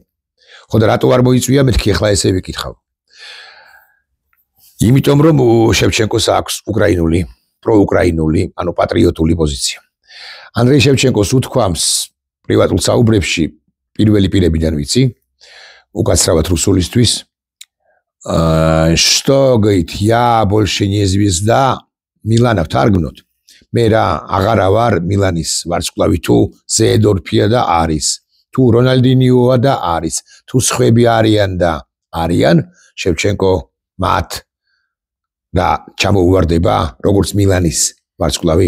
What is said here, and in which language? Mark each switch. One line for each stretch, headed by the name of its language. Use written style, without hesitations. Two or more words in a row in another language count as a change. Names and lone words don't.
Georgian: ხო და რატო არ მოიწვია, მეთქი ახლა ესე ვიკითხავ. იმიტომ რომ შევჩენკოს აქვს უკრაინული, პროუკრაინული, ანუ პატრიოტული პოზიცია. ანდრეი შევჩენკოს უთქვამს პრივატულ საუბრებში, პირველი პირებიდან ვიცი, უკაცრავად რუსულისთვის,
Russian: что, говорит, я больше не звезда, Милана втаргнут.
Georgian: მე რა აღარა ვარ მილანის ვარსკვლავი, თუ ზედორფია და არის, თუ რონალდინიოა და არის, თუ სხვები არიან, შევჩენკო მათ და ჩამოუვარდება როგორც მილანის ვარსკვლავი.